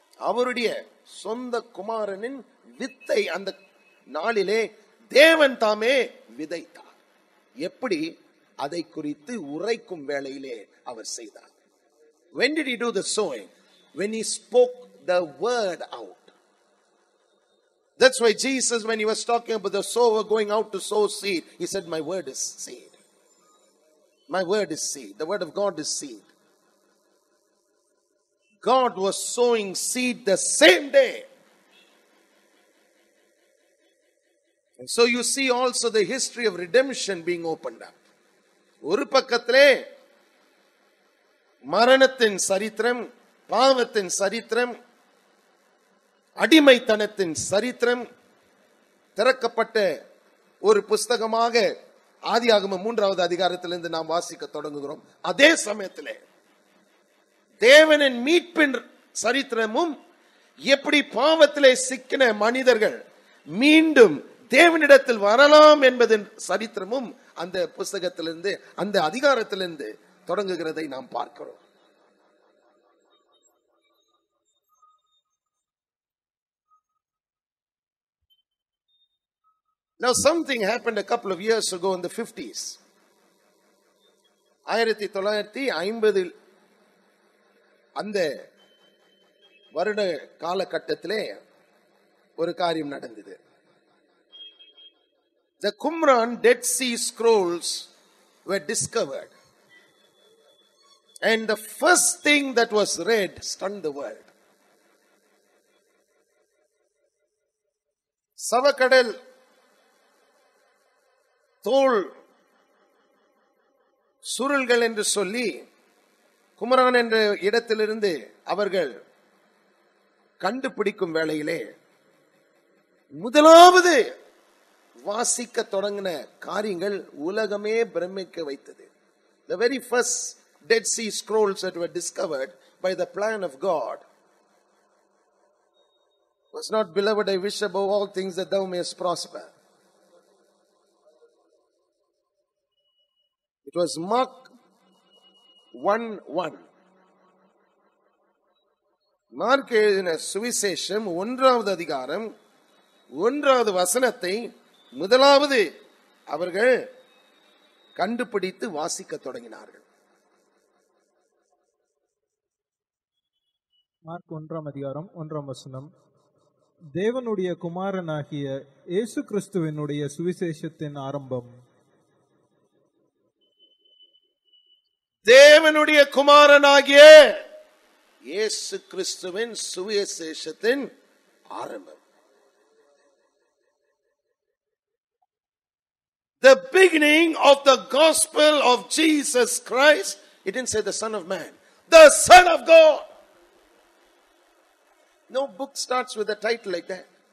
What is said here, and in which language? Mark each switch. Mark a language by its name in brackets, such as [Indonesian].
[Tamil] அவருடைய சொந்த குமாரனின் வித்தை அந்த நாளிலே தேவன் தாமே விதைத்தார். எப்படி? அதை குறித்து உரைக்கும் வேளையிலே அவர் செய்தார். [English] When did he do the sowing? When he spoke the word out. That's why Jesus, when he was talking about the sower going out to sow seed, he said, my word is seed. My word is seed. The word of God is seed. God was sowing seed the same day. And so you see also the history of redemption being opened up. [Tamil] ஒரு பக்கத்திலே மரணத்தின் சரித்திரம், பாவத்தின் சரித்திரம், அடிமைத்தனத்தின் சரித்திரம் திறக்கப்பட்ட ஒரு புஸ்தகமாக ஆதியாகமம் 3வது அதிகாரத்திலிருந்து நாம் வாசிக்க தொடங்குகிறோம். அதே சமயத்திலே தேவனின் மீட்பின் சரித்திரமும், எப்படி பாவத்திலே சிக்கின மனிதர்கள் மீண்டும் தேவனிடத்தில் வரலாம் என்பதன் சரித்திரமும் அந்த புஸ்தகத்திலிருந்து, அந்த அதிகாரத்திலிருந்து தொடங்குகிறதை நாம் பார்க்கிறோம். [English] Now something happened a couple of years ago in the 50s. [Tamil] 1950 அந்த வருட காலகட்டத்திலே ஒரு காரியம் நடந்தது. [English] The Qumran Dead Sea Scrolls were discovered. And the first thing that was read stunned the world. [Tamil] சவக்கடல் தோல் சுருள்கள் என்று சொல்லி குமரான் என்ற இடத்திலிருந்து அவர்கள் கண்டுபிடிக்கும் வேளையிலே முதலாவது வாசிக்க தொடங்கின காரியங்கள் உலகமே பிரமிக்க வைத்தது. [English] The very first Dead Sea Scrolls that were discovered by the plan of God was not, beloved, I wish above all things that thou mayest prosper. It was Mark 1:1. [Tamil] Mark எழுதின சுவிசேஷம் 1வது அதிகாரம் 1வது வசனத்தை முதலாவது அவர்கள் கண்டுபிடித்து வாசிக்க தொடங்கினார்கள். மார்க் 1ஆம் அதிகாரம் 1ஆம் வசனம். தேவனுடைய குமாரனாகிய இயேசு கிறிஸ்துவினுடைய சுவிசேஷத்தின் ஆரம்பம். தேவனுடைய குமாரனாகிய இயேசு கிறிஸ்துவின் சுவிசேஷத்தின் ஆரம்பம். [English] The beginning of the gospel of Jesus Christ. It didn't say the Son of Man, the Son of God. No book starts with a title like that.